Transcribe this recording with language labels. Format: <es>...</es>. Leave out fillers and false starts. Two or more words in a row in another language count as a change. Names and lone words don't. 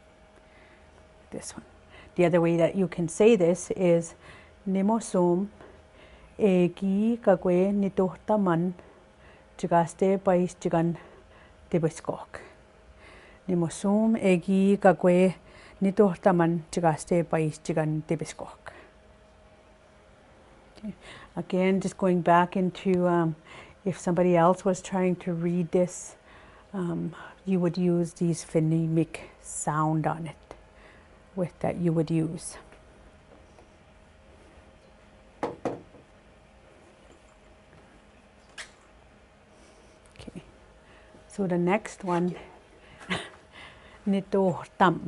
<en>This one. The other way that you can say this is</en> <cr>nimosum egi kakwe nitohtaman chigaste pais chigan tibiskok. Nimosum egi kakwe nitohtaman chigaste pais chigan tibiskok.</cr> <en>Okay. Again, just going back into if somebody else was trying to read this, you would use these phonemic sound on it with that you would use. Okay, so the next one, nitohtam.</en>